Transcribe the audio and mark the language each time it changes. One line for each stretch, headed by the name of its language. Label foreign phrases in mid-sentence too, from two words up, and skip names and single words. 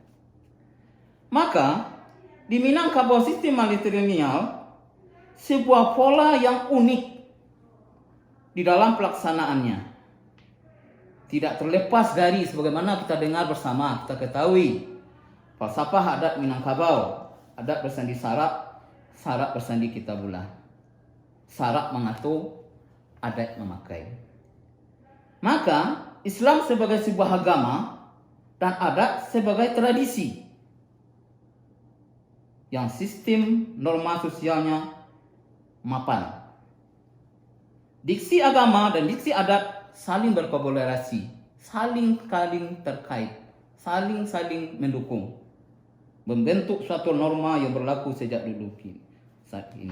Indonesian: Maka di Minangkabau sistem matrilineal sebuah pola yang unik di dalam pelaksanaannya. Tidak terlepas dari sebagaimana kita dengar bersama, kita ketahui falsafah adat Minangkabau,
Minangkabau: adat bersandi sarak, sarak bersandi kitabullah.
Indonesian: Sarak mengatur, adat memakai. Maka Islam sebagai sebuah agama dan adat sebagai tradisi yang sistem norma sosialnya mapan. Diksi agama dan diksi adat saling berkolaborasi, saling terkait, saling mendukung, membentuk suatu norma yang berlaku sejak dulu saat ini.